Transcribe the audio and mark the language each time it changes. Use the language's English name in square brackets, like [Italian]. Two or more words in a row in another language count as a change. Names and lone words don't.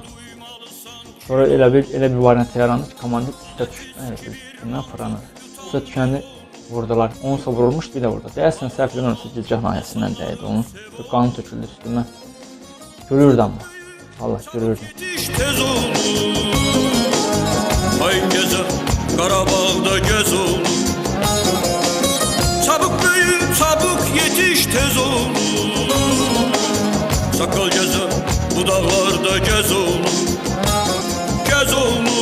[Azerbaijani] Sonra elə bir variant yarandı ki, komandir üstə düşdü. Bundan fırlanır. Üstə düşəndə vurdular. Onunsa vurulmuş, bir də vurdu. Deyəsən, səhv edilməmişsə gicgah nahiyəsindən dəydi onun. Qanı töküldü üstümə. Gülürdü amma. Allah gülürdü. Tez ol. [Turkish] Kayın gezer Karabağ'da gez ol. Çabuk büyü çabuk yetiş tez ol. Sakal gezer bu dağlarda gez ol. Gez ol.